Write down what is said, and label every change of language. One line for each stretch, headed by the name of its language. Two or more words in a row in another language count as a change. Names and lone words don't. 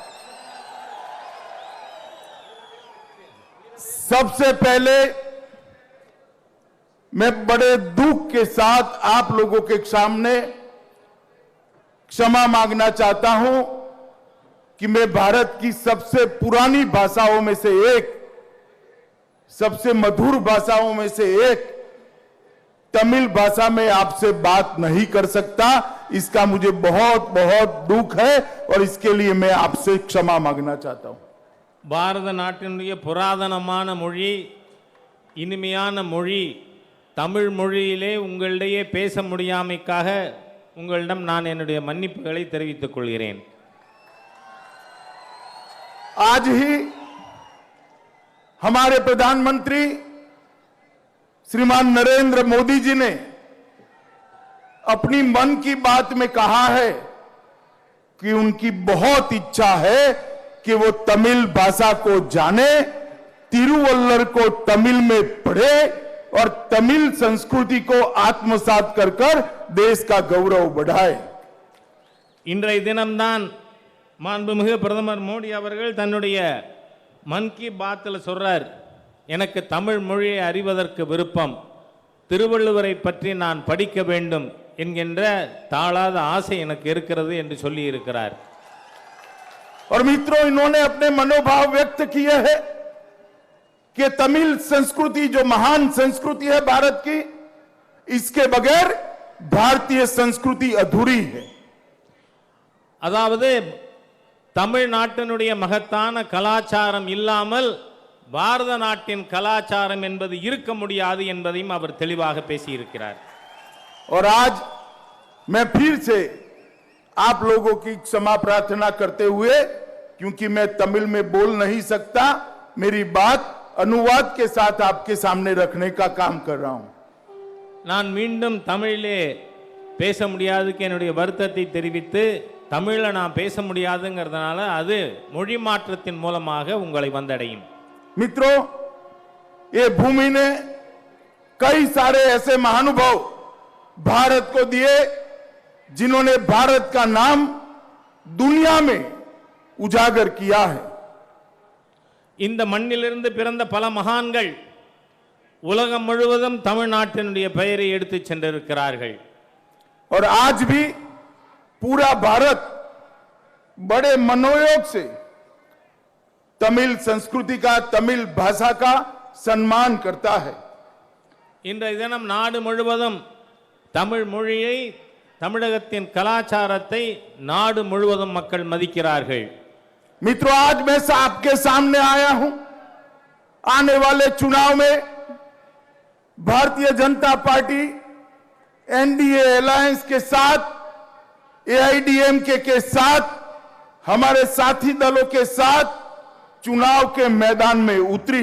Hindi: सबसे पहले मैं बड़े दुख के साथ आप लोगों के सामने क्षमा मांगना चाहता हूं कि मैं भारत की सबसे पुरानी भाषाओं में से एक, सबसे मधुर भाषाओं में से एक तमिल भाषा में आपसे बात नहीं कर सकता। इसका मुझे बहुत बहुत दुख है और इसके लिए मैं आपसे क्षमा मांगना चाहता हूं।
Tamil: பாரத நாட்டினுடைய புராதனமான மொழி, இனிமையான மொழி தமிழ் மொழியிலே உங்களிடையே பேச முடியாமைக்காக உங்களிடம் நான் என்னுடைய மன்னிப்புகளை தெரிவித்துக் கொள்கிறேன்।
Hindi: आज ही हमारे प्रधानमंत्री श्रीमान नरेंद्र मोदी जी ने अपनी मन की बात में कहा है कि उनकी बहुत इच्छा है कि वो तमिल भाषा को जाने, तिरुवल्लर को तमिल में पढ़े और तमिल संस्कृति को आत्मसात कर देश का गौरव बढ़ाए।
Tamil: இன்றைய தினம்தான் மாண்புமிகு பிரதமர் மோடி அவர்கள் தன்னுடைய மன் கி பாத்தில் சொல்றார், எனக்கு தமிழ் மொழியை அறிவதற்கு விருப்பம், திருவள்ளுவரை பற்றி நான் படிக்க வேண்டும் என்கின்ற தாளாத ஆசை எனக்கு இருக்கிறது என்று சொல்லி இருக்கிறார்।
Hindi: और मित्रों, इन्होंने अपने मनोभाव व्यक्त किए हैं कि तमिल संस्कृति जो महान संस्कृति है भारत की, इसके बगैर भारतीय संस्कृति अधूरी है।
Tamil: அதாவது தமிழ்நாட்டினுடைய மகத்தான கலாச்சாரம் இல்லாமல் பாரத நாட்டின் கலாச்சாரம் என்பது இருக்க முடியாது என்பதையும் அவர் தெளிவாக பேசியிருக்கிறார்।
Hindi: और आज मैं फिर से आप लोगों की क्षमा प्रार्थना करते हुए, क्योंकि मैं तमिल में बोल नहीं सकता, मेरी बात अनुवाद के साथ आपके सामने रखने का काम कर रहा हूं।
Tamil: நான் மீண்டும் தமிழிலே பேச முடியாதுக்கு என்னுடைய வருத்தத்தை தெரிவித்து, தமிழை நான் பேச முடியாதுங்கிறதுனால அது மொழி மாற்றத்தின் மூலமாக உங்களை வந்தடையும்।
Hindi: मित्रों, ये भूमि ने कई सारे ऐसे महानुभाव भारत को दिए जिन्होंने भारत का नाम दुनिया में उजागर किया है।
Tamil: இந்த மண்ணிலிருந்து பிறந்த பல மகான்கள் உலகம் முழுவதும் தமிழ்நாட்டினுடைய பெயரை எடுத்து சென்றிருக்கிறார்கள்।
Hindi: और आज भी पूरा भारत बड़े मनोयोग से तमिल संस्कृति का, तमिल भाषा का सम्मान करता है।
Tamil: இன்றைய தினம் நாடு முழுவதும் தமிழ் மொழியை, தமிழகத்தின் கலாச்சாரத்தை நாடு முழுவதும் மக்கள் மதிக்கிறார்கள்।
Hindi: मित्रों, आज मैं आपके सामने आया हूं, आने वाले चुनाव में भारतीय जनता पार्टी एनडीए अलायंस के साथ, एआईडीएमके के साथ, हमारे साथी दलों के साथ चुनाव के मैदान में उतरी।